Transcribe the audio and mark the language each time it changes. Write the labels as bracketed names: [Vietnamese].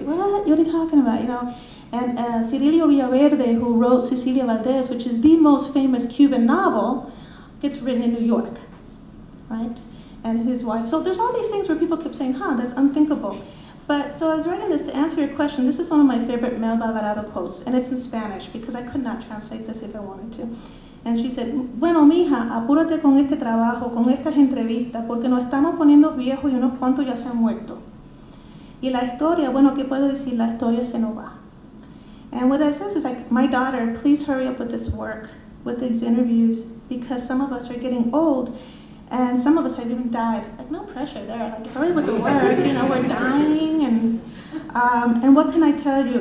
[English] What are you talking about, And Cirilio Villaverde, who wrote Cecilia Valdez, which is the most famous Cuban novel, gets written in New York, right? And his wife. So there's all these things where people kept saying, that's unthinkable. But so I was writing this to answer your question. This is one of my favorite Melba Alvarado quotes, and it's in Spanish because I could not translate this if I wanted to. And she said, [Spanish] bueno, mija, apúrate con este trabajo, con estas entrevistas, porque nos estamos poniendo viejos y unos cuantos ya se han muerto. Y la historia, bueno, ¿qué puedo decir? La historia se nos va. [English] And what that says is like, my daughter, please hurry up with this work, with these interviews, because some of us are getting old, and some of us have even died. Like, no pressure there. Like, hurry with the work. We're dying, and what can I tell you?